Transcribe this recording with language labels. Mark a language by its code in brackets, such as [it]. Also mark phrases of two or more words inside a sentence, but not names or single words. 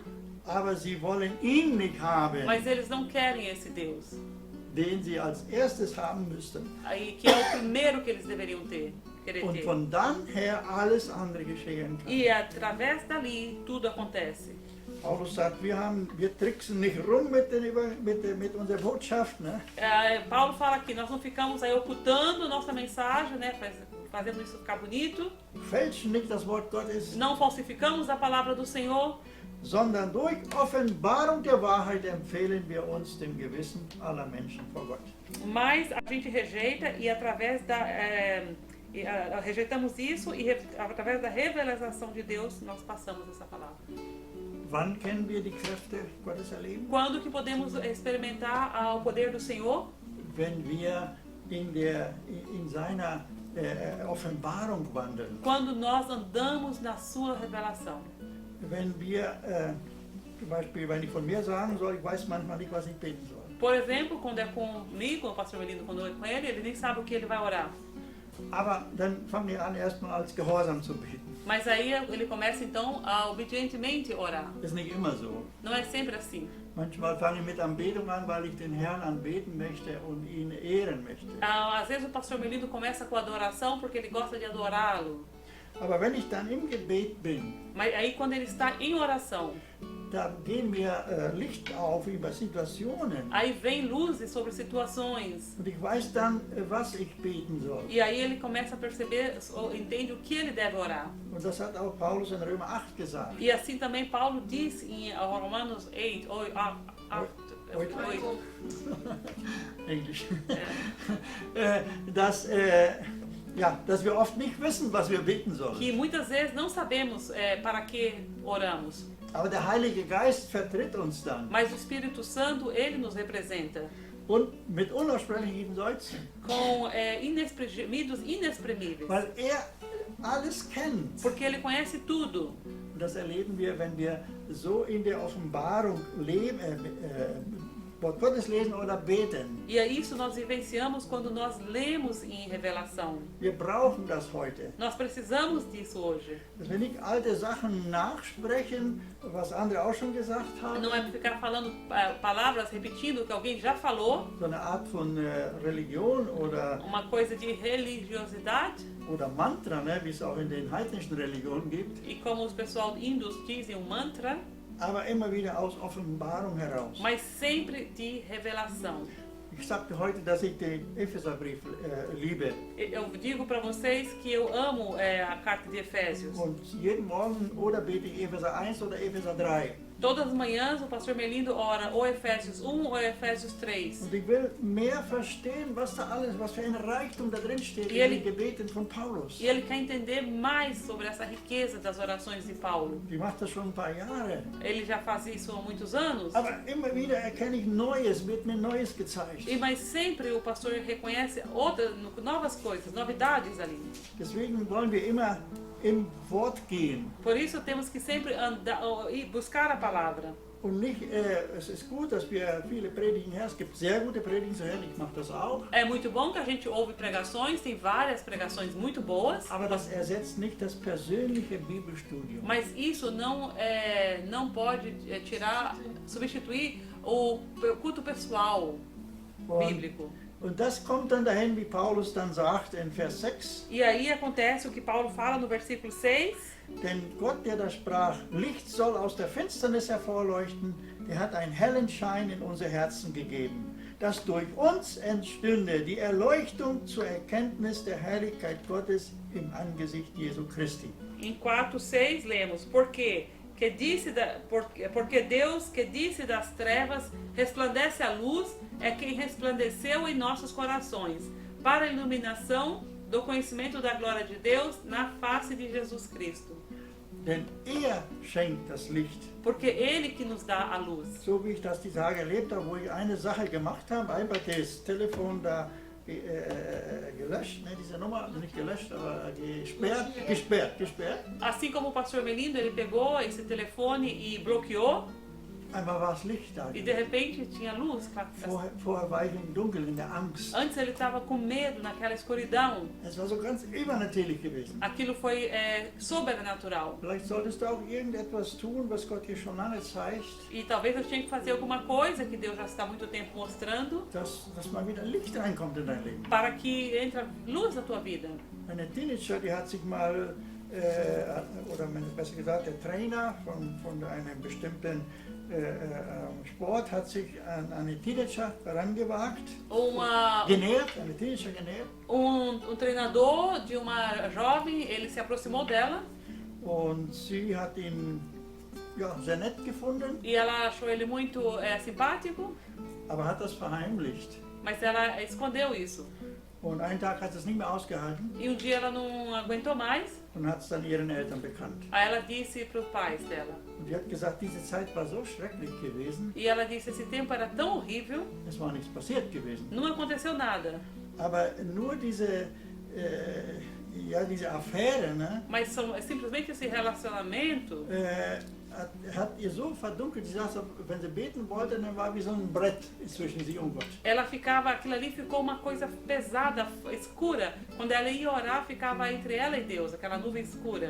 [de] aber sie wollen ihn nicht haben, [pt] mas eles não querem esse Deus. [de] den sie als erstes haben müssten. [pt] Aí, que é o primeiro que eles deveriam querer [de] Und [pt] ter. [de] von dann her alles andere geschehen kann. [pt] E através dali tudo acontece. [de] Paulus sagt, wir tricksen nicht rum mit unserer Botschaft. Ne? [pt] Paulo fala aqui, nós não ficamos aí ocultando nossa mensagem, né, fazendo isso ficar bonito. [de] Fälschen nicht das Wort Gottes, [pt] Não falsificamos a palavra do Senhor, [de] sondern durch Offenbarung der Wahrheit empfehlen wir uns dem Gewissen aller Menschen vor Gott. [pt] mas a gente rejeita e através rejeitamos isso e através da revelação de Deus nós passamos essa palavra. [de] Wann können wir die Kräfte Gottes erleben? [pt] Quando que podemos experimentar o poder do Senhor? [de] Wenn wir in seiner Offenbarung wandeln. [pt] Quando nós andamos na sua revelação. [de] Wenn wir Zum Beispiel, wenn ich von mir sagen soll, ich weiß manchmal nicht, was ich beten soll. [pt] Por exemplo, quando é comigo, com o pastor Melindo, quando é com ele nem sabe o que ele vai orar. [de] Aber dann fangen wir an, erstmal als Gehorsam zu beten. [pt] Mas aí ele começa então a obedientemente orar. [de] Das ist nicht immer so. [pt] Não é sempre assim. [de] Manchmal fange ich mit Anbetung an, weil ich den Herrn anbeten möchte und ihn ehren möchte. [pt] Às vezes o pastor Melindo começa com adoração porque ele gosta de adorá-lo. [de] Aber wenn ich dann im Gebet bin, [pt] Mas aí quando ele está em oração, [de] da gehen mir Licht auf über Situationen. [pt] aí vem luzes sobre situações. [de] Und ich weiß dann, was ich beten soll. [pt] E aí ele começa a perceber, ou entende o que ele deve orar. [de] Und das hat auch Paulus in Römer 8 gesagt. [pt] E assim também Paulo diz em Romanos 8, [de] Englisch. [pt] é, [de] dass, ja, dass wir oft nicht wissen, was wir beten sollen. [pt] que muitas vezes não sabemos para que oramos. [de] Aber der Heilige Geist vertritt uns dann. [pt] Mas o Espírito Santo, ele nos representa [de] Und mit unaussprechlichen Seufzen. [pt] com gemidos inexprimíveis. [de] Weil er alles kennt. [pt] Porque ele conhece tudo. [de] Und das erleben wir, wenn wir so in der Offenbarung leben, Wort Gottes lesen oder beten. [pt] E é isso nós vivenciamos quando nós lemos em revelação. [de] Wir brauchen das heute. [pt] Nós precisamos disso hoje. [de] Dass wir nicht alte Sachen nachsprechen, was andere auch schon gesagt haben. [pt] Não é ficar falando palavras, repetindo o que alguém já falou, [de] So eine Art von Religion [pt] uma coisa de religiosidade, [de] oder Mantra, ne, wie es auch in den heidnischen Religionen gibt. [pt] e como os pessoal índios dizem, um mantra, [de] Aber immer wieder aus Offenbarung heraus. [pt] mas sempre de revelação. [de] Ich sagte heute, dass ich den Epheserbrief liebe. [pt] Eu digo para vocês que eu amo a carta de Efésios. [de] Und jeden Morgen oder bete ich Epheser 1 oder Epheser 3. [pt] Todas as manhãs o pastor Melindo ora ou Efésios 1 ou Efésios 3. [de] Und ich will mehr verstehen, was da alles, was für ein Reichtum da drin steht [pt] E [de] in [pt] ele- [de] den Gebeten von Paulus. [pt] E ele quer entender mais sobre essa riqueza das orações de Paulo. [de] Die macht das schon ein paar Jahre. [pt] Ele já faz isso há muitos anos. [de] Aber immer wieder erkenne ich Neues, wird mir Neues gezeigt. [pt] Mas sempre o pastor reconhece novas coisas, novidades ali. [de] Deswegen wollen wir immer im Wort gehen. [pt] Por isso temos que sempre andar e buscar a palavra. [de] Und nicht, es ist gut, dass wir viele Predigen hören. Es gibt sehr gute Predigen zu hören, ich mache das auch. [pt] É muito bom que a gente ouve pregações, tem várias pregações muito boas, [de] Aber das ersetzt nicht das persönliche Bibelstudium. [pt] mas isso não pode substituir o culto pessoal bíblico. [de] Und das kommt dann dahin, wie Paulus dann sagt in Vers 6. [pt] E aí acontece o que Paulo fala no versículo 6. [de] Denn Gott, der da sprach, Licht soll aus der Finsternis hervorleuchten, der hat einen hellen Schein in unser Herzen gegeben, dass durch uns entstünde die Erleuchtung zur Erkenntnis der Herrlichkeit Gottes im Angesicht Jesu Christi. [pt] Em 4:6 lemos: porque Deus que disse das trevas resplandece a luz, é quem resplandeceu em nossos corações, para a iluminação do conhecimento da glória de Deus na face de Jesus Cristo. [de] Denn er schenkt das Licht. [pt] Porque Ele que nos dá a luz. [de] So wie ich das die Tage erlebt habe, wo ich eine Sache gemacht habe, einfach das Telefon da gelöscht, ne, diese Nummer, also nicht gelöscht, aber gesperrt. [pt] Assim como o pastor Melindo, ele pegou esse telefone e bloqueou, [de] Einmal war es Licht da. [pt] e de repente tinha luz. [de] Vorher war ich im Dunkeln, in der Angst. [pt] Antes ele estava com medo, naquela escuridão. [de] Es war so ganz übernatürlich gewesen. [pt] Aquilo foi sobrenatural. [de] Vielleicht solltest du auch irgendetwas tun, was Gott dir schon lange zeigt, [pt] E talvez eu tinha que fazer alguma coisa que Deus já está há muito tempo mostrando, [de] dass mal wieder Licht reinkommt in dein Leben. [pt] para que entre luz na tua vida. [de] Eine Teenager, die hat sich mal, oder besser gesagt, der Trainer von einem bestimmten Sport hat sich an eine Teenager herangewagt, eine Teenager genährt. [pt] Treinador de uma jovem, ele se aproximou dela [de] Und sie hat ihn ja, sehr nett gefunden, [pt] e ela achou ele muito simpático, [de] aber hat das verheimlicht. [pt] mas ela escondeu isso. [de] Und einen Tag hat sie es nicht mehr ausgehalten [pt] E um dia ela não aguentou mais, [de] und hat es dann ihren Eltern bekannt. [pt] aí ela disse para os pais dela. [de] Und die hat gesagt, diese Zeit war so schrecklich gewesen, [pt] E ela disse: esse tempo era tão horrível, [de] es war nichts passiert gewesen. [pt] não aconteceu nada. [de] Aber nur diese Affäre, ne, [pt] Mas simplesmente esse relacionamento [de] hat ihr so verdunkelt, sie saß, wenn sie beten wollte, dann war wie so ein Brett zwischen sie und Gott. [pt] Ela ficava, aquilo ali ficou uma coisa pesada, escura. Quando ela ia orar, ficava entre ela e Deus, aquela nuvem escura.